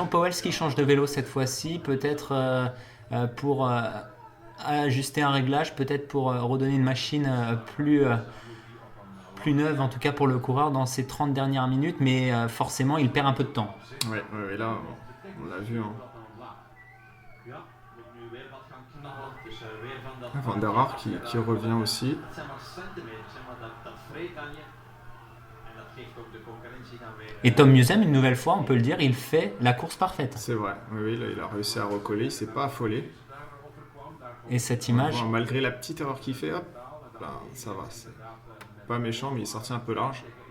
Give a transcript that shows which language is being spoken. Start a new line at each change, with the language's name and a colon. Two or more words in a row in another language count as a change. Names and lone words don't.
French: Powell qui change de vélo cette fois-ci, peut-être pour ajuster un réglage, peut-être pour redonner une machine plus neuve, en tout cas pour le coureur dans ces 30 dernières minutes, mais forcément il perd un peu de temps. Ouais, et là, on l'a vu. Hein. Van der Aert qui revient aussi. Et Tom Musem, une nouvelle fois, on peut le dire, il fait la course parfaite. C'est vrai, oui, là, il a réussi à recoller, il ne s'est pas affolé. Et cette image... Malgré la petite erreur qu'il fait, hop, ben, ça va, c'est pas méchant, mais il est sorti un peu large.